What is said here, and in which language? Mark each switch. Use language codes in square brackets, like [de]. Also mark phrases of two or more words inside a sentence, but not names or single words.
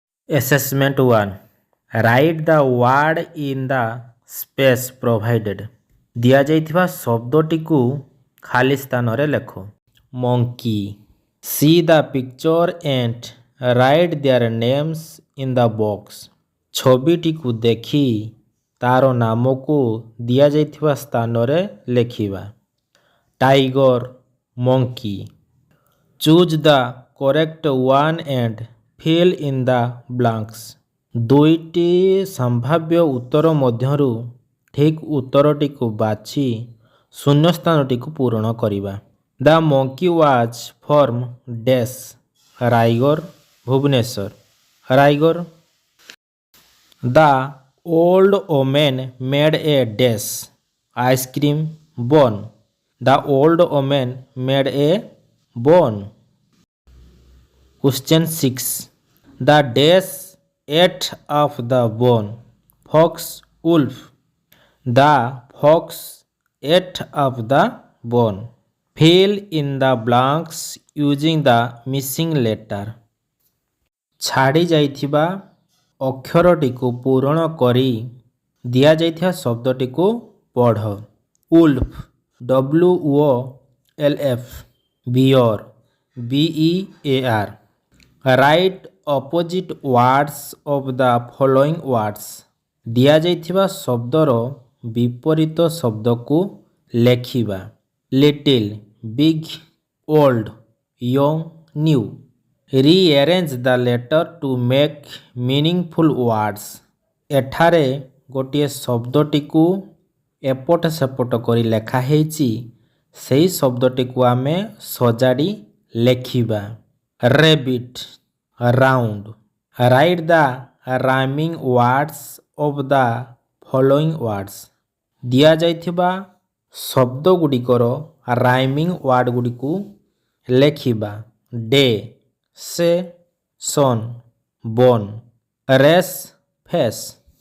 [en] Assessment 1. Write the word in the space provided. [or] ଦିଆଯାଇଥିବା ଶବ୍ଦଟିକୁ ଖାଲି ସ୍ଥାନରେ ଲେଖ। [en] Monkey. See the picture and write their names in the box. [or] ଛବିଟିକୁ ଦେଖି ତାର ନାମକୁ ଦିଆଯାଇଥିବା ସ୍ଥାନରେ ଲେଖିବା। [en] Tiger, monkey. Choose the correct one and fill in the blanks. [or] ଦୁଇଟି ସମ୍ଭାବ୍ୟ ଉତ୍ତର ମଧ୍ୟରୁ ଠିକ୍ ଉତ୍ତରଟିକୁ ବାଛି ଶୂନ୍ୟସ୍ଥାନଟିକୁ ପୂରଣ କରିବା। [en] The monkey was from dash ରାଇଗଡ଼ ଭୁବନେଶ୍ୱର ରାଇଗଡ଼। The old woman made a dash ice cream bone. The old woman made a bone. Question 6. The dash ate of the bone. Fox, wolf. The fox ate of the bone. Fill in the blanks using the missing letter. [or] ଛାଡ଼ି ଯାଇଥିବା ଅକ୍ଷରଟିକୁ ପୂରଣ କରି ଦିଆଯାଇଥିବା ଶବ୍ଦଟିକୁ ପଢ଼। [en] Wolf, WOLF. Bear, BEAR. Write opposite words of the following words. [or] ଦିଆଯାଇଥିବା ଶବ୍ଦର ବିପରୀତ ଶବ୍ଦକୁ ଲେଖିବା। [en] Little, big, old, young, new. Rearrange the letter to make meaningful words. [or] ଏଠାରେ ଗୋଟିଏ ଶବ୍ଦଟିକୁ ଏପଟ ସେପଟ କରି ଲେଖା ହେଇଛି। ସେହି ଶବ୍ଦଟିକୁ ଆମେ ସଜାଡ଼ି ଲେଖିବା। [en] Rabbit, round. Write the rhyming words of the following words. [or] ଦିଆଯାଇଥିବା ଶବ୍ଦଗୁଡ଼ିକର [en] rhyming words [or] ଲେଖିବା। [en] Day, say, sun, bone. Race, face.